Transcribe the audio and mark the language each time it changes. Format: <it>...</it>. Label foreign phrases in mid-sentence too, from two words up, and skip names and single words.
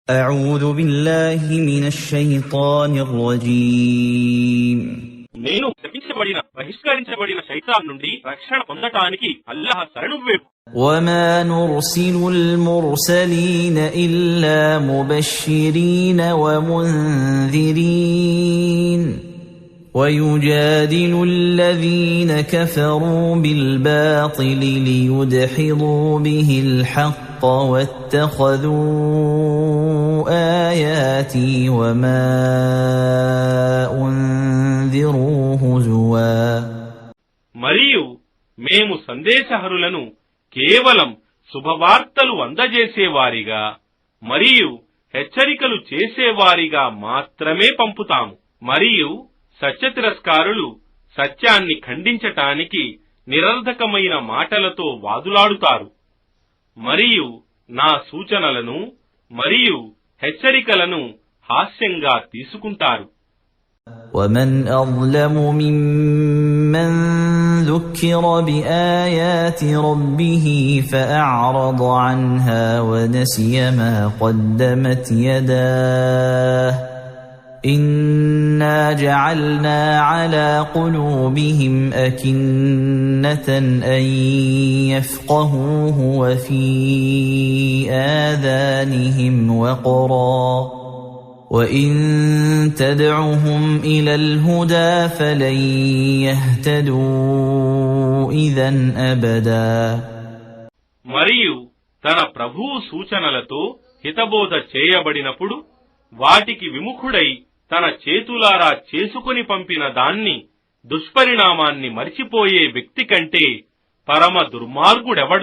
<ar>أعوذ بالله من الشيطان الرجيم</ar> <te>నేను శపించబడిన బహిష్కరించబడిన శైతాన్ నుండి రక్షణ పొందటానికి అల్లాహ్ శరణు వేపు.</te> <ar>وما نرسل المرسلين إلا مبشرين ومنذرين ويجادل الذين كفروا بالباطل ليدحضوا به الحق واتخذوا آياتي وما أنذروا هزوا.</ar> <te>మరియు మేము సందేశహరులను కేవలం శుభవార్తలు అందజేసేవారిగా మరియు హెచ్చరికలు చేసేవారిగా మాత్రమే పంపుతాము. మరియు సత్యతిరస్కారులు సత్యాన్ని ఖండించటానికి నిరర్ధకమైన మాటలతో వాదులాడుతారు. మరియు నా సూచనలను మరియు హెచ్చరికలను హాస్యంగా తీసుకుంటారు.</te> <ar>ومن أظلم ممن ذكر بآيات ربه فأعرض عنها ونسي ما قدمت يداه إنا جعلنا على قلوبهم أكنة أن يفقهوه وفي آذانهم وقرا وإن تدعهم إلى الهدى فلن يهتدوا إذا أبدا.</ar> <te>మరియు తన ప్రభువు సూచనలతో హితబోధ చేయబడినప్పుడు వాటికి విముఖుడై తన చేతులారా చేసుకుని పంపిన దాన్ని దుష్పరిణామాన్ని మరిచిపోయే వ్యక్తి కంటే పరమ దుర్మార్గుడెవడు?</te>